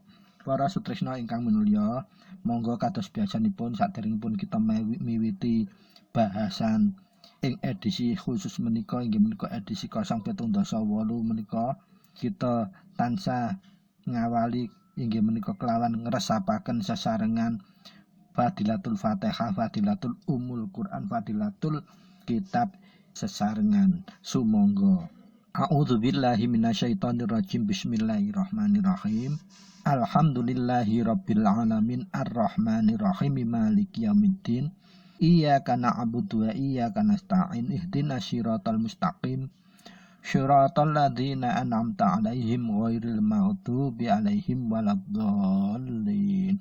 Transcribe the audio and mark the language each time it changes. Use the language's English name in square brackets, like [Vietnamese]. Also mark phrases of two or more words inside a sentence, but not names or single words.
[Javanese] Para sutresna ingkang minulya, monggo kados biasanipun saderengipun kita miwiti bahasan ing edisi khusus menika inggih menika edisi 078 menika kita tansah ngawali inggih menika kelawan ngresapaken sesarengan Fadilatul Fatihah, Fadilatul Ummul Quran, Fadilatul Kitab sesarengan. Sumangga. [Arabic] أعوذ بالله من الشيطان الرجيم. بسم الله الرحمن الرحيم. الحمد لله رب العالمين الرحمن الرحيم مالك يوم الدين. إياك نعبد وإياك نستعين. اهدنا الصراط المستقيم. صراط الذين أنعمت عليهم غير المغضوب عليهم ولا الضالين.